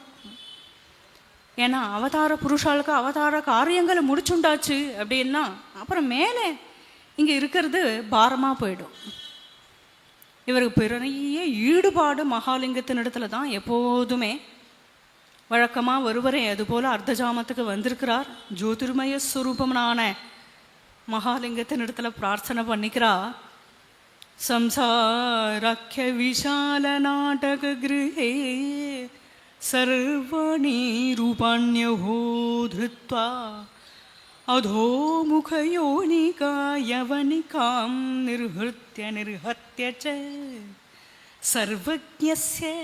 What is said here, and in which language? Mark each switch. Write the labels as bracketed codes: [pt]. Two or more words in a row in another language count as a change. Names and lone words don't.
[ta] ஏன்னா அவதார புருஷாளுக்கு அவதார காரியங்களை முடிச்சுண்டாச்சு அப்படின்னா அப்புறம் மேலே இங்கே இருக்கிறது பாரமாக போயிடும். இவருக்கு பெரிய ஈடுபாடு மகாலிங்கத்தின் இடத்துல தான் எப்போதுமே. வழக்கமாக ஒருவரே அதுபோல் அர்த்தஜாமத்துக்கு வந்திருக்கிறார். ஜோதிர்மய ஸ்வரூபம்னான மகாலிங்கத்தின் இடத்துல பிரார்த்தனை பண்ணிக்கிறார். [sa] संसाराख्य विशाल नाटक गृहे सर्वाणि रूपाण्यहो धृत्वा अधोमुखयोनिका यवनिकां निर्हत्य च सर्वज्ञस्य